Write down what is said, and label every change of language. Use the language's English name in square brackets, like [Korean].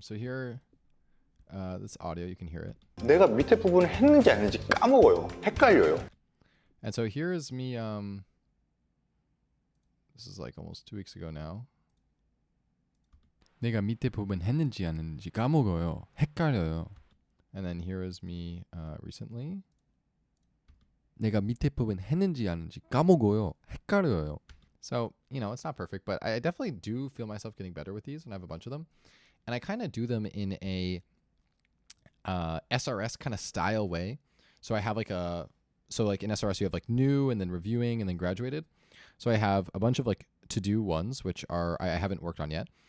[English] So here, this audio, you can hear it. [Korean] 내가 밑에 부분을 했는지 안 했는지 까먹어요. 헷갈려요. [English] And so here is me, this is like almost 2 weeks ago now. [Korean] 내가 밑에 부분 했는지 안 했는지 까먹어요. 헷갈려요. [English] And then here is me recently. [Korean] 내가 밑에 부분 했는지 안 했는지 까먹어요. 헷갈려요. [English] So, it's not perfect, but I definitely do feel myself getting better with these, and I have a bunch of them. And I kind of do them in a SRS kind of style way. So I have like like in SRS, you have like new and then reviewing and then graduated. So I have a bunch of like to-do ones, which are I haven't worked on yet.